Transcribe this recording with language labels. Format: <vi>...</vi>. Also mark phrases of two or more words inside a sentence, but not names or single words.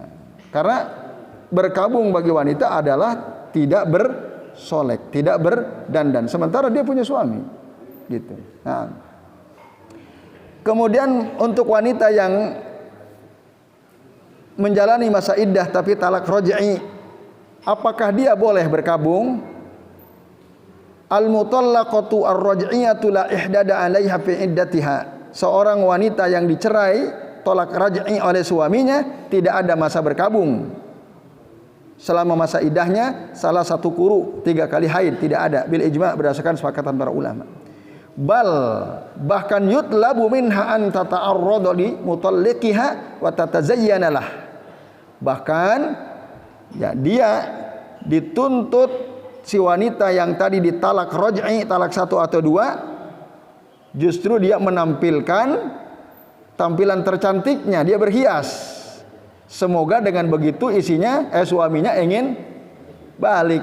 <id>Karena berkabung bagi wanita adalah tidak bersolek, tidak berdandan, sementara dia punya suami, gitu. Nah, kemudian untuk wanita yang menjalani masa iddah tapi talak raj'i, apakah dia boleh berkabung?</id> <ar>المطلقة الرجعية لا إحداد عليها في عدتها.</ar> <id>Seorang wanita yang dicerai tolak raj'i oleh suaminya tidak ada masa berkabung. Selama masa iddahnya salah satu quru, 3 kali haid, tidak ada,</id> <ar>بالإجماع'</ar> <id>berdasarkan sepakatan para ulama.</id> <ar>Bahkan يطلب منها أن تتعرض لمطلقها وتتزين له.</ar> <id>Bahkan ya, dia dituntut si wanita yang tadi ditalak raj'i, talak 1 atau 2, justru dia menampilkan tampilan tercantiknya, dia berhias. Semoga dengan begitu suaminya ingin balik.</id>